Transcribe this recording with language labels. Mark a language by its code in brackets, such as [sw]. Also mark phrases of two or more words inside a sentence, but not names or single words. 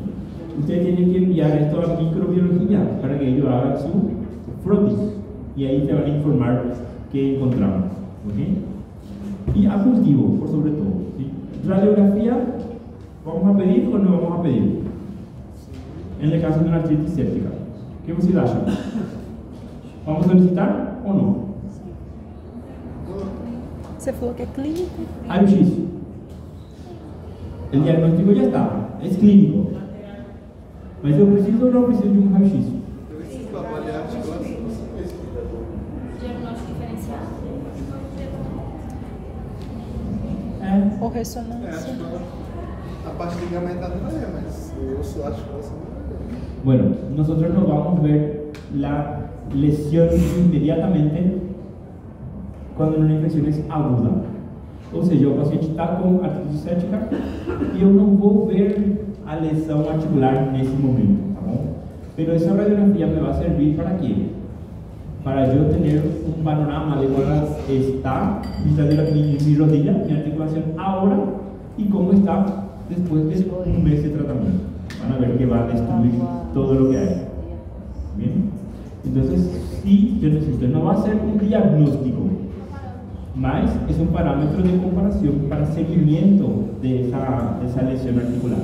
[es] Ustedes tienen que enviar esto a microbiología para que ellos hagan su frotis y ahí te van a informar qué encontramos. ¿Okay? Y a cultivo, por sobre todo. ¿Sí? Radiografía, ¿vamos a pedir o no vamos a pedir? En el caso de una artritis séptica, ¿qué posibilidad hay? ¿Vamos a solicitar o no? [pt] Você falou que é clínico? Raio-X. [es] El diagnóstico ya está, es clínico. [pt] Mas eu preciso ou não preciso de um raio-X? Eu preciso para avaliar a articulação. Diagnóstico diferencial? Ou ressonância? A parte ligamentada não é, mas o osso a articulação não é. [es] Bueno, nosotros nos vamos a ver la lesión inmediatamente [pt] quando uma infecção é aguda. Ou seja, o paciente está com artrite séptica e eu não vou ver a lesão articular nesse momento, tá bom? Pero essa radiografia me vai servir para quê? Para eu ter um panorama de como está [es] mi rodilla, mi articulación ahora y cómo está después de un mes de tratamiento. Van a ver que va a destruir todo lo que hay. Bien, entonces sí, yo necesito, no va a ser un diagnóstico, mas es un parámetro de comparación para seguimiento de esa lesión articular.